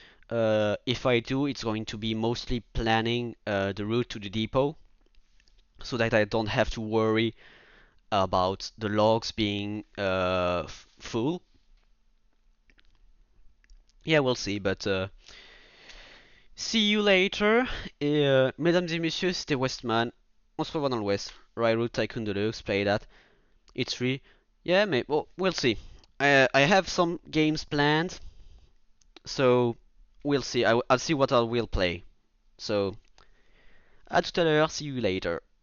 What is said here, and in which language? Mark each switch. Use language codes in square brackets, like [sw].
[en] If I do, it's going to be mostly planning the route to the depot, so that I don't have to worry about the logs being full. Yeah, we'll see, but see you later. [fr] Et mesdames et messieurs, c'était Westman. On se revoit dans l'Ouest. [en] Railroad Tycoon Deluxe, play that. It's free. Yeah, mais well, we'll see. I have some games planned, so we'll see. I'll see what I will play. So, [fr] à tout à l'heure. [en] See you later.